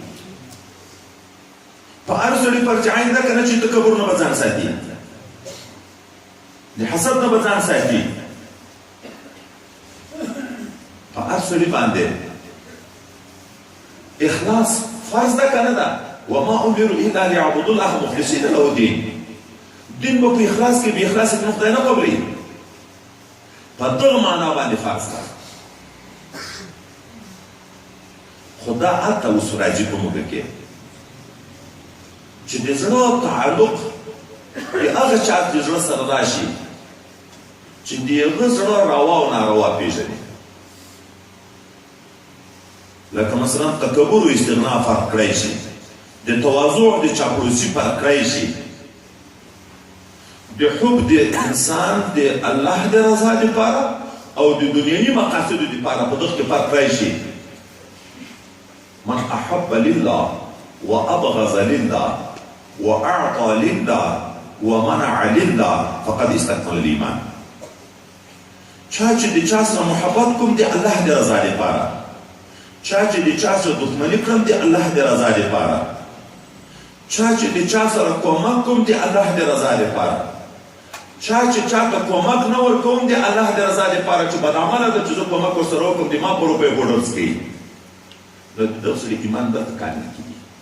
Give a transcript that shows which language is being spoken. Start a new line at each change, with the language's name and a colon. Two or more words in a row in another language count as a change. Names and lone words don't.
Pashto: په هر سړي فرض عین ده که نه چې تکبر نه به ځان ساتي د حسد نه به ځان ساتي په هر سړي باندې اخلاص فرض ده که نه ده
Arabic: وما امروا الا ليعبدوا الله مخلصين له الدين
Pashto: دین به په اخلاص کې بې اخلاص کې خدای نه قبلوي په دغه معنا باندې فرض ده خو دا هلته اوس راځي په موږ کې چې د زړه تعلق د هغه چا د زړه سره راشي چې د هغه زړه روا او ناروا پېژني لکه مثلا تکبر او استغنا فرق کړی شي د تواضع د چاپلوسي فرق کړی شي د حب د انسان د الله د رضا لپاره او د دنیوي مقاصدو لپاره په دغه کې فرق کړی شي
Arabic: من احب لله وابغض لله واعطى لله ومنع لله فقد استكمل الايمان
Pashto: چا چې د چا سره محبت کوم د الله د رضا لپاره چا چې د چا سره دښمني کړم د الله د رضا لپاره چا چې د چا سره کومک کوم د الله د رضا لپاره چا چې چاته کومک نه ورکوم د الله د رضا لپاره چې بدعمله ده چې زه کومک ورسره وکړم د ما په روپیو بوډرز کوي نو دغه سړي ایمان درته کامل کېږي